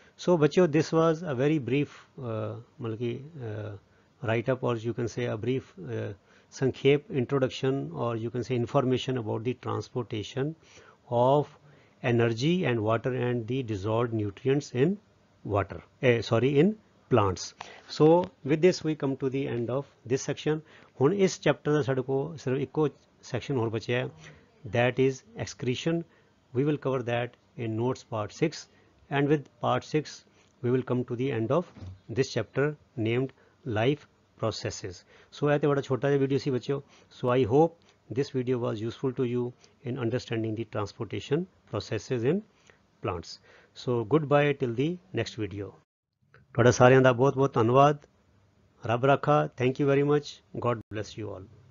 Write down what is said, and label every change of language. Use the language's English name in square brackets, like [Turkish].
[English] So ਬੱਚਿਓ, this was a very brief [Punjabi] ਮਤਲਬ ਕਿ [English] write up, or you can say a brief sankhep introduction, or you can say information about the transportation of energy and water and the dissolved nutrients in water, in plants. So with this we come to the end of this section. [Punjabi] ਹੁਣ ਇਸ chapter ਦਾ ਸਾਡੇ ਕੋਲ ਸਿਰਫ ਇੱਕੋ section ਹੋਰ ਬਚਿਆ ਹੈ, [English] that is excretion. We will cover that in notes part 6, and with part 6 we will come to the end of this chapter named life processes. [Punjabi] So ਇਹ ਤੇ ਬੜਾ ਛੋਟਾ ਜਿਹਾ ਵੀਡੀਓ ਸੀ ਬੱਚਿਓ. [English] So I hope this video was useful to you in understanding the transportation processes in plants. So goodbye till the next video. [Punjabi] ਤੁਹਾਡਾ ਸਾਰਿਆਂ ਦਾ ਬਹੁਤ ਬਹੁਤ ਧੰਨਵਾਦ. ਰੱਬ ਰਾਖਾ. [English] Thank you very much. God bless you all.